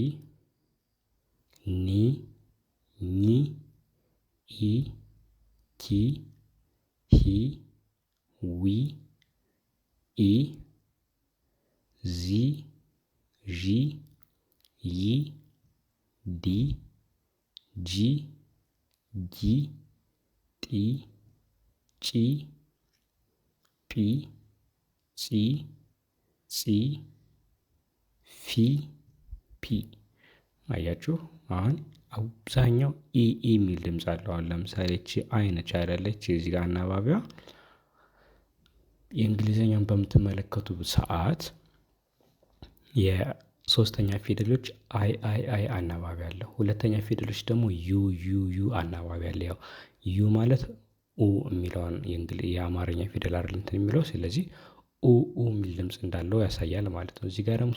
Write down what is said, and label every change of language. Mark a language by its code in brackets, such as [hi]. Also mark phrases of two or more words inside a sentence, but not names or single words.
[am] ኒ ኒ ኢ ኪ ሂ ዊ ኢ ዚ ዢ ይ ዲ ጂ ጊ ጢ ጪ ጲ ጺ ጺ ፊ ፒ። አያችሁ አሁን አብዛኛው ኢ የሚል ድምጽ አለው። አሁን ለምሳሌ እቺ አይ ነች አይደለች እዚህ ጋር አናባቢዋ። የእንግሊዘኛውን በምትመለከቱ ሰዓት የሶስተኛ ፊደሎች አይ አናባቢ አለው። ሁለተኛ ፊደሎች ደግሞ ዩ አናባቢ አለ። ያው ዩ ማለት ኡ የሚለውን የአማርኛ ፊደል አይደል እንትን የሚለው ስለዚህ ኡ የሚል ድምጽ እንዳለው ያሳያል ማለት ነው። እዚህ ጋር ደግሞ